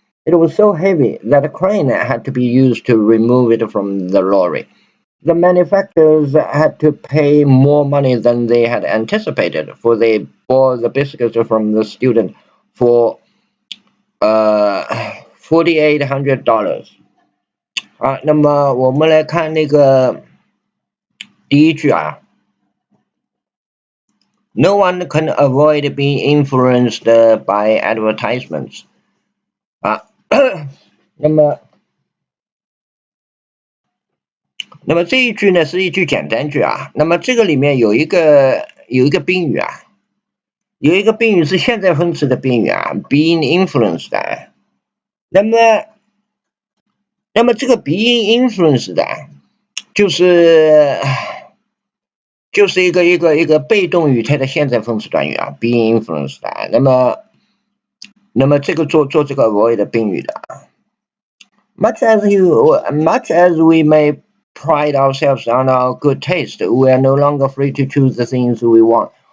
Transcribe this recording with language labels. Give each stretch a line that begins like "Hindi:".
English: It was so heavy that a crane had to be used to remove it from the lorry. The manufacturers had to pay more money than they had anticipated, for they bought the biscuits from the student for $4,800。
Chinese: 好，那么我们来看那个第一句啊。
English: No one can avoid being influenced by advertisements.
Chinese: 啊，那么这一句呢是一句简单句啊。那么这个里面有一个宾语啊，有一个宾语是现在分词的宾语啊 ，being influenced 的。那么这个 being influenced 的，就是一个被动语态的现在分词短语啊 ，being influenced 的。那么这个做这个 avoid 的宾语的。
English: Much as we may pride ourselves on our good taste, we are no longer free to choose the things we want.